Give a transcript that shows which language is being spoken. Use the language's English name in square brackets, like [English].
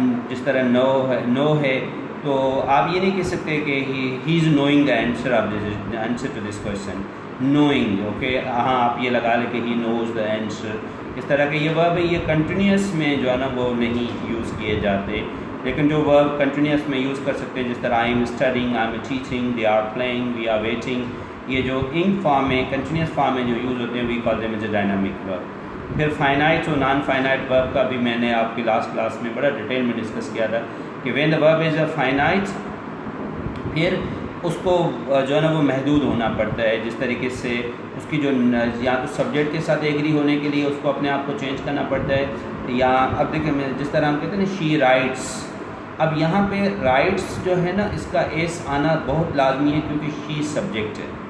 [Hindi] जिस तरह [English] no [Hindi] है तो आप ये नहीं कह सकते कि [English] he is knowing the answer of this answer to this question. Knowing, okay, [Hindi] हाँ आप ये लगा लें कि [English] he knows the answer. [Hindi] इस तरह के ये verb है, ये continuous में जो है ना वो नहीं use किए जाते. लेकिन जो verb continuous में use कर सकते हैं, जिस तरह [English] I am studying, I am teaching, they are playing, we are waiting, [Hindi] ये जो ing form में continuous form में जो use होते हैं [English] we call them as a dynamic verb. [Hindi] फिर finite और non finite verb का भी मैंने आपकी लास्ट क्लास में बड़ा डिटेल में डिस्कस किया था कि [English] when the verb is a finite, [Hindi] फिर उसको जो है ना वो महदूद होना पड़ता है. जिस तरीके से उसकी जो या तो सब्जेक्ट के साथ एग्री होने के लिए उसको अपने आप को चेंज करना पड़ता है, या अब देखिए जिस तरह हम कहते हैं ना [English] she writes, [Hindi] अब यहाँ पे राइट्स जो है ना इसका एस आना बहुत लाजमी है क्योंकि शी सब्जेक्ट है.